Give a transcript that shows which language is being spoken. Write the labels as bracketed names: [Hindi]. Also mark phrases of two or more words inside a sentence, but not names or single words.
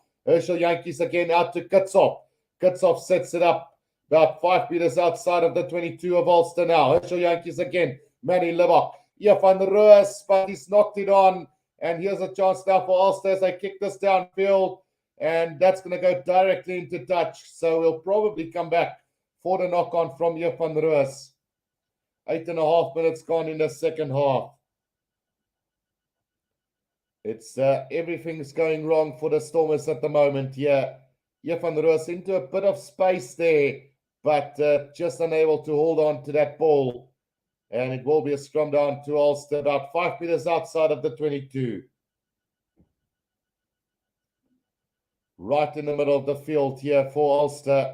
[English] Herschel Yankees again out to Kitsov. Kitsov sets it up about 5 meters outside of the 22 of Ulster now. Herschel Yankees again. Manny Libok. Hier van Roos, but he's knocked it on. And here's a chance now for Ulster as they kick this downfield. And that's going to go directly into touch. So we'll probably come back for the knock-on from hier van Roos. 8.5 minutes gone in the second half. It's everything's going wrong for the Stormers at the moment here. Hier van Roos into a bit of space there, but just unable to hold on to that ball. And it will be a scrum down to Ulster about 5 meters outside of the 22. Right in the middle of the field here for Ulster.